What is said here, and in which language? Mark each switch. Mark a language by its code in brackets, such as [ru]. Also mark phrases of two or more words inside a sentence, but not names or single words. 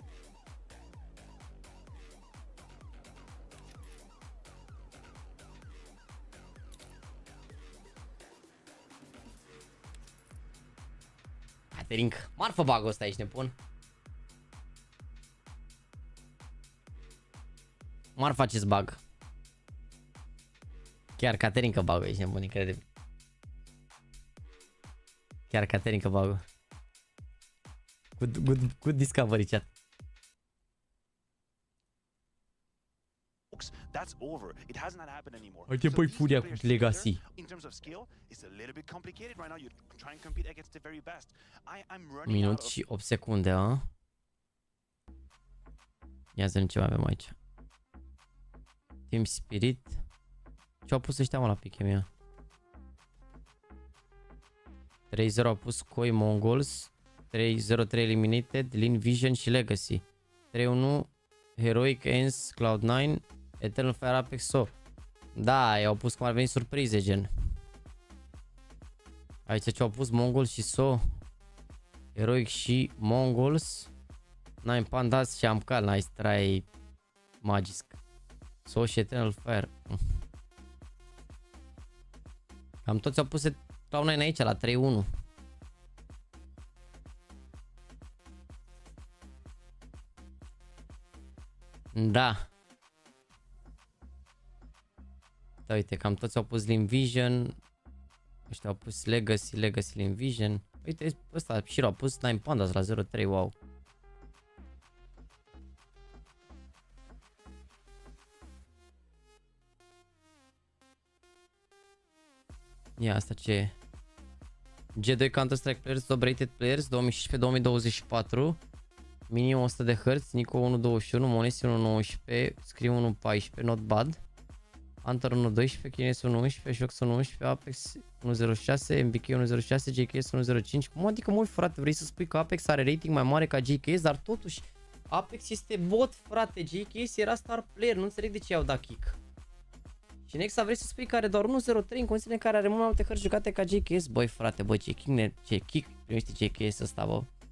[ro] Catering. Marfă bag-ul ăsta, ești nebun. Marfă acest bug. Chiar catering că bag-ul, ești nebun, incredibil. Chiar catering că bag-ul. [en] Good discovery, chat. That's over. It has not happened anymore. [ro] Uite, băi, furia cu Legacy. [en] In terms of skill, it's a little bit complicated right now. You try and compete against the very best. I'm running [ro] Minut și 8 secunde, a? Ia să vedem ce mai avem aici. Team Spirit. Ce-au pus ăștia, mă, la piche mea? 3-0 au pus Koi Mongols. 3-0-3 Eliminated, Lin Vision și Legacy. 3-1 Heroic Ends, Cloud9, Eternal Fire Apex So. Da, i-au pus cum ar veni surprize, gen. Aici ce au pus Mongols și So. Heroic și Mongols. Nine Pandas și Amcal, [en] nice try Magisk. [ro] So și Eternal Fire. Cam toți au pus Cloud9 aici la 3-1. Da. Da, uite, cam toți au pus Lin Vision. Ăștia au pus Legacy, Lin Vision. Uite, ăsta și a pus Nine Pandas la 0-3, wow. Ia asta ce e? [en] G2 Counter-Strike Players, Top Rated Players 2016-2024. [ro] Minim 100 de Hz, Nico 1.21, Monesi 1.19, Scream 1.14, [en] not bad. [ro] Hunter 1.12, Kines 1.11, Shox 1.11, Apex 1.06, MBK 1.06, JKS 1.05. Cum adică, măi frate, vrei să spui că Apex are rating mai mare ca JKS, dar totuși Apex este bot, frate, JKS era star player, nu înțeleg de ce i-au dat kick. Și Nexa vrei să spui că are doar 1.03 în condițiile în care are mult mai multe hărți jucate ca JKS, băi frate, bă, ce kick primește JKS ăsta, bă.